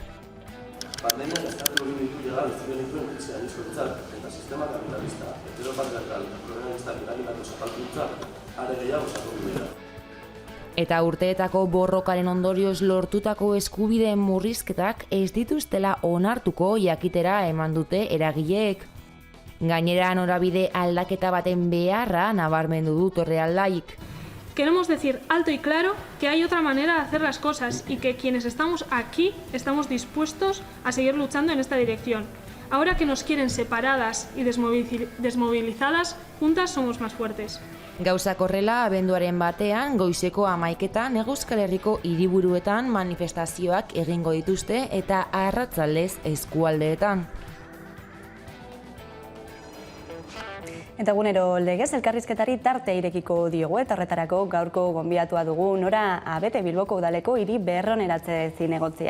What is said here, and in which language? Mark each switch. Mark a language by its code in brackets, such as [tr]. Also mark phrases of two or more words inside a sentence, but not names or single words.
[eu] Pandemiak azkartu egin ditu legal ez genituen krisiarizkoentzat eta sistema kapitalista, heteropatriarkal eta kolonialistak eragindako zapalkuntzak are gehiago sakondu dira. Eta urteetako borrokaren ondorioz lortutako eskubideen murrizketak ez dituztela onartuko jakitera eman dute eragileek. Gainera norabide aldaketa baten beharra nabarmendu du Torrealdaik. [es] Queremos decir alto y claro que hay otra manera de hacer las cosas y que quienes estamos aquí estamos dispuestos a seguir luchando en esta dirección. Ahora que nos quieren separadas y desmovilizadas, juntas somos más fuertes. [eu] Gauzak horrela, abenduaren batean, goizeko 11etan Euskal Herriko hiriburuetan manifestazioak egingo dituzte eta arratsaldez eskualdeetan. Eta egunero legez elkarrizketari tarte irekiko diogu eta horretarako gaurko gonbidatua dugu Nora Abete Bilboko udaleko hiri berroneratze zinegotzia.